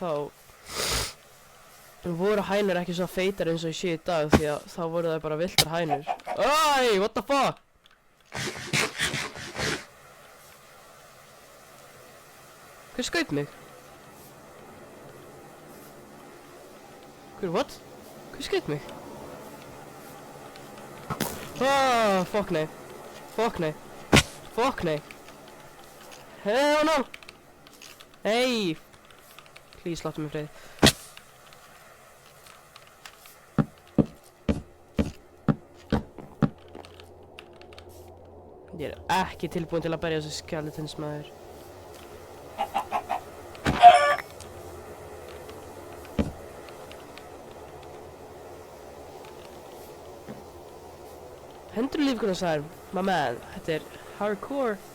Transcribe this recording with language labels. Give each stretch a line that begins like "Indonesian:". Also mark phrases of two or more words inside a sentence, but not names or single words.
Icelandic: þá voru hænur ekki svo feitar eins og ég sé í dag því að þá voru það bara villtar hænur. Æ,
English: what the fuck?
Icelandic: Hver skaut mig? Hver, what? Hver skaut mig?
English: Oh, fuck nei. Fuck nei. Fuck nei. Hell no. Hey. Please,
Icelandic: láttu mig frið. Ég er ekki tilbúin til að berja þessi skeletons maður. Hendur lífkunar sagði,
English: my man,
Icelandic: þetta er hardcore.